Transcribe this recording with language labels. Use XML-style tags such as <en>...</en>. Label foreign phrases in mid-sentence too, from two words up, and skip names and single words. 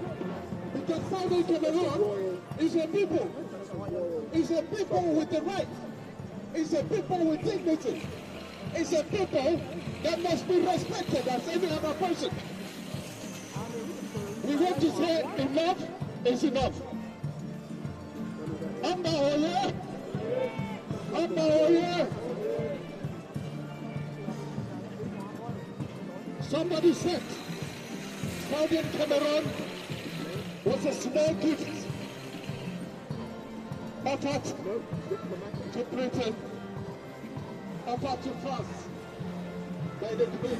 <en>Because Southern Cameroon is a people. It's a people with the right. It's a people with dignity. It's a people that must be respected as any other person. We want to say enough is enough. Amba oye! Amba oye! Somebody said Southern Cameroon was a small gift offered to Britain, offered to France by the Queen.</en>